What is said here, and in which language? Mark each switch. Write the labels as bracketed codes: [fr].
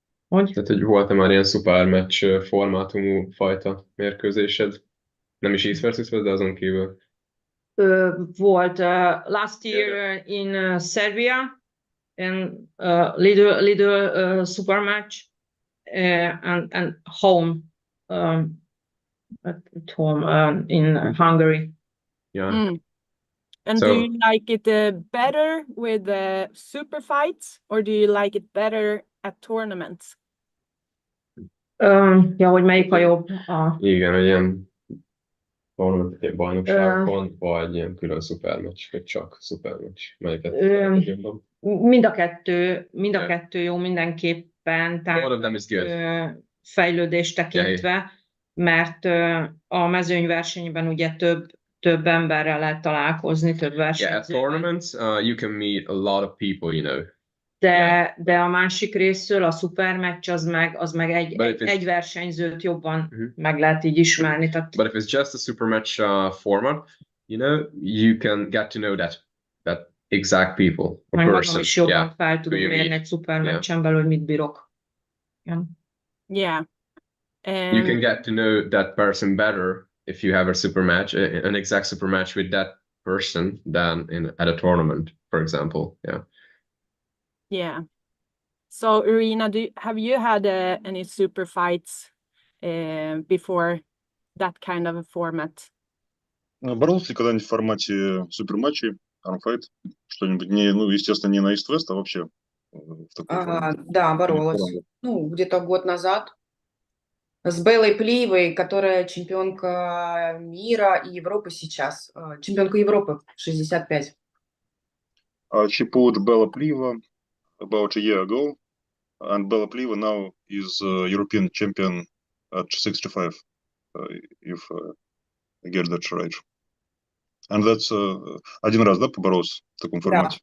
[hu] Tehát, hogy volt-e már ilyen szupermeccs formátumú fajta mérkőzésed? Nem is East versus West, de azon kívül. Volt [en] last year in Serbia, and little super match, and home, at home in Hungary. Yeah. Mm. And do you like it better with super fights, or do you like it better at tournaments? [hu] Ja, hogy melyik a jobb? Igen, hogy ilyen bajnokságban, vagy ilyen külön szupermeccs, vagy csak szupermeccs. Melyiket szereted jobban? Mind a kettő jó mindenképpen, tehát fejlődést tekintve, mert a mezőnyversenyben ugye több emberrel lehet találkozni, több versenyzővel. [en] Yeah, at tournaments you can meet a lot of people, you know. [hu] De a másik részről a szupermeccs az meg egy versenyzőt jobban meg lehet így ismerni. Tehát... [en] But if it's just a supermatch format, you know, you can get to know that exact people. [hu] Meg magam is jobban fel tudom mérni egy szupermeccsen belül, hogy mit bírok. [en] Yeah. You can get to know that person better if you have a super match, an exact super match with that person than at a tournament, for example. Yeah. So Irina, have you had any super fights before that kind of a format? [ru] Боролся ли когда-нибудь в формате суперматчей, Armfight? Что-нибудь естественно, не на East-West, а вообще в таком формате? Да, боролась. Где-то год назад. С Беллой Плиевой, которая чемпионка мира и Европы сейчас. Чемпионка Европы 65. [en] She pulled Bella Plieva about a year ago, and Bella Plieva now is European champion at 65, if I get that right. And that's [ru] один раз, да, поборолся в таком формате?